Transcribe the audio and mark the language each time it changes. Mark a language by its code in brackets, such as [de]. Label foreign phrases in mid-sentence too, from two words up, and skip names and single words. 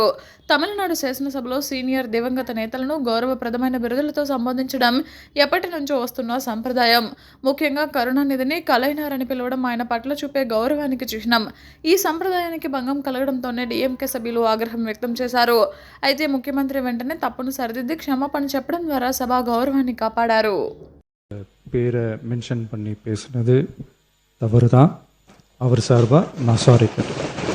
[te] తమిళనాడు శాసనసభలో సీనియర్ దివంగత నేతలను గౌరవప్రదమైన బిరుదులతో సంబోధించడం ఎప్పటి నుంచో వస్తున్న సంప్రదాయం. ముఖ్యంగా కరుణానిధిని కలైనార్ అని పిలవడం ఆయన పట్ల చూపే గౌరవానికి చిహ్నం. ఈ సంప్రదాయానికి భంగం కలగడంతోనే డీఎంకే సభ్యులు ఆగ్రహం వ్యక్తం చేశారు. అయితే ముఖ్యమంత్రి వెంటనే తప్పును సరిదిద్ది క్షమాపణ చెప్పడం ద్వారా సభా గౌరవాన్ని కాపాడారు. [ta] பேரை மென்ஷன் பண்ணி பேசுனது தவறு தான். அவர் சார்பாக நான் சாரி கேட்டேன்.